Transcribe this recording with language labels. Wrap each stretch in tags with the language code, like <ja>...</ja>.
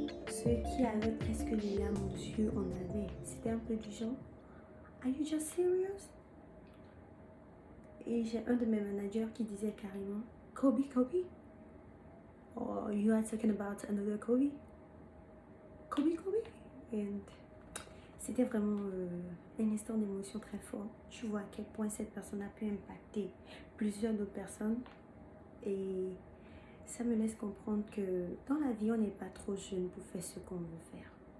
<fr>Ceux qui avaient presque les larmes aux yeux en avaient. C'était un peu du genre</fr> <en>are you just serious?</en> <fr>Et j'ai un de mes managers qui disait carrément Kobe?</fr> <en>Or you are talking about another Kobe? Kobe?</en> <fr>And c'était vraiment un instant d'émotion très fort. Tu vois à quel point cette personne a pu impacter plusieurs d'autres personnes. Et ça me laisse comprendre que dans la vie, on n'est pas trop jeune pour faire ce qu'on veut faire.</fr>